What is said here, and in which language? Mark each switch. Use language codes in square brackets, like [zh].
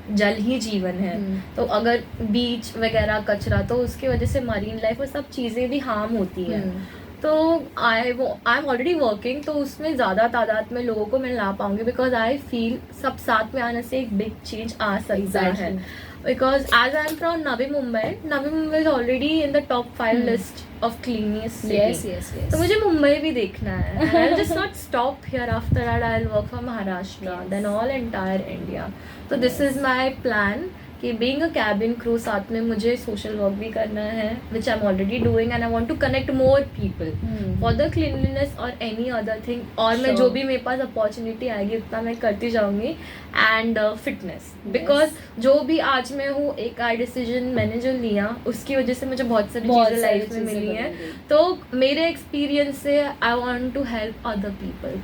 [hi] जल ही जीवन है. तो अगर बीच वगैरह कचरा, तो उसकी वजह से मरीन लाइफ और सब चीज़ें भी हार्म होती है. तो [en] I am already working, [hi] तो उसमें ज़्यादा तादाद में लोगों को मैं ला पाऊंगी, [en] because I feel [hi] सब साथ में आने से एक बिग चेंज आ सकता है. [en] Because as I'm from Navi Mumbai is already in the top 5 list of cleanest city. Yes. [hi] तो मुझे मुंबई भी देखना है. [en] And I'll just not stop here. After that, I'll work for Maharashtra, then all entire India. So this is my plan. [hi] कि [en] being a cabin crew, [hi] साथ में मुझे social work भी करना है, [en] which I'm already doing, and I want to connect more people for the cleanliness or any other thing. [hi] और मैं जो भी मेरे पास opportunity आएगी उतना मैं करती जाऊँगी. [en] And fitness, because [hi] जो भी आज मैं हूँ, एक डिसीजन मैंने जो लिया उसकी वजह से मुझे बहुत सारी चीज़ें लाइफ में मिली हैं. तो मेरे [en] Experience से I want to help other people.